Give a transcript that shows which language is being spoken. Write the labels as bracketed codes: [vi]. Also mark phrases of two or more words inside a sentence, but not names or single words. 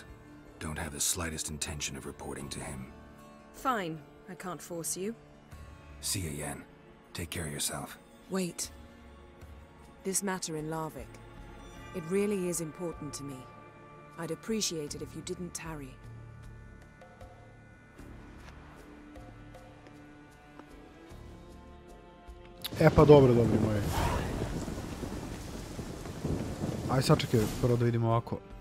[en] Don't have the slightest intention of reporting to him. Fine. I can't force you. See you, Yen. Take care of yourself. Wait. This matter in Larvik. It really is important to me. I'd appreciate it if you didn't tarry. [sr] E pa dobro, dobri moji. Aj sad čekaj, prvo da vidimo ovako.